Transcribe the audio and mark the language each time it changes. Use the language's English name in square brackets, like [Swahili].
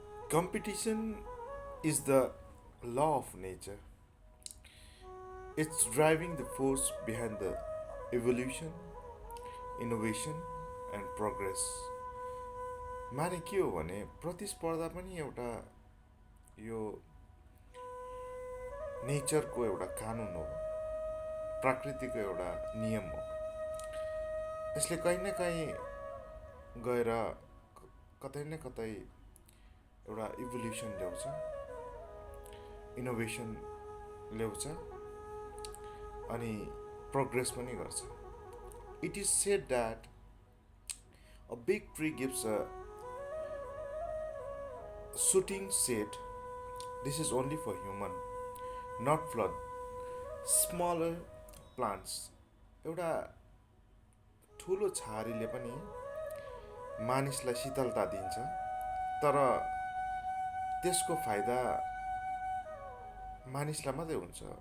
[English] Competition is the law of nature. It's driving the force behind the evolution, innovation and progress. [Nepali] माने के हो भने प्रतिस्पर्धा पनि एउटा यो नेचरको एउटा कानुन हो, प्रकृतिको एउटा नियम हो। यसले कहीँ न कहीँ गएर कतै न कतै एउटा इभोल्युसन ल्याउँछ, इनोभेसन ल्याउँछ अनि प्रोग्रेस पनि गर्छ। [English] It is said that a big tree gives a shooting shade. This is only for human, not flood. Smaller plants [Nepali] एउटा ठुलो छहारीले पनि मानिसलाई शीतलता दिन्छ, तर त्यसको फाइदा मानिसलाई मात्रै हुन्छ।